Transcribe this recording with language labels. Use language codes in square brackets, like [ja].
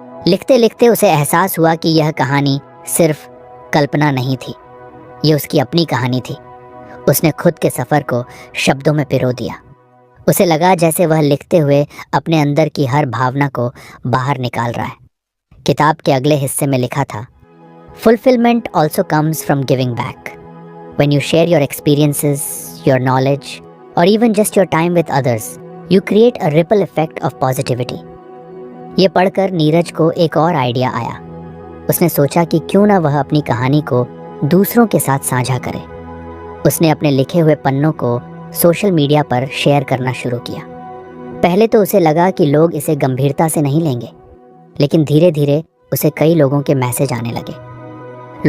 [hi] लिखते लिखते उसे एहसास हुआ कि यह कहानी सिर्फ कल्पना नहीं थी, ये उसकी अपनी कहानी थी। उसने खुद के सफ़र को शब्दों में पिरो दिया। उसे लगा जैसे वह लिखते हुए अपने अंदर की हर भावना को बाहर निकाल रहा है। किताब के अगले हिस्से में लिखा था, [en] Fulfilment also comes from giving back. When you share your experiences, your knowledge, or even just your time with others, you create a ripple effect of positivity. [hi] ये पढ़कर नीरज को एक और आइडिया आया। उसने सोचा कि क्यों ना वह अपनी कहानी को दूसरों के साथ साझा करे। उसने अपने लिखे हुए पन्नों को सोशल मीडिया पर शेयर करना शुरू किया। पहले तो उसे लगा कि लोग इसे गंभीरता से नहीं लेंगे, लेकिन धीरे धीरे उसे कई लोगों के मैसेज आने लगे।